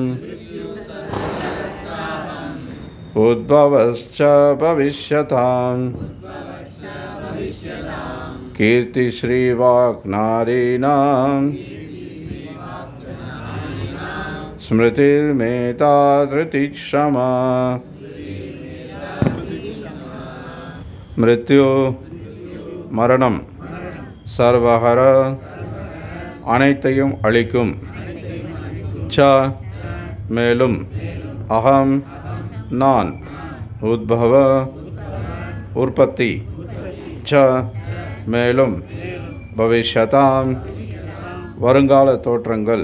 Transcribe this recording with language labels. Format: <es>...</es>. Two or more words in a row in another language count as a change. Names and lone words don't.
<sa>उद्भवश्च भविष्यताम् कीर्ति श्रीवाक् नारीणां स्मृतिर्मेधा धृति क्षमा.</sa> <ta>மிருத்யு மரணம், சர்வஹர அனைத்தையும் அழிக்கும், ச மேலும், அகம் நான், உத்பவ உற்பத்தி, ச மேலும், பவிஷ்யதாம் வருங்கால தோற்றங்கள்,</ta>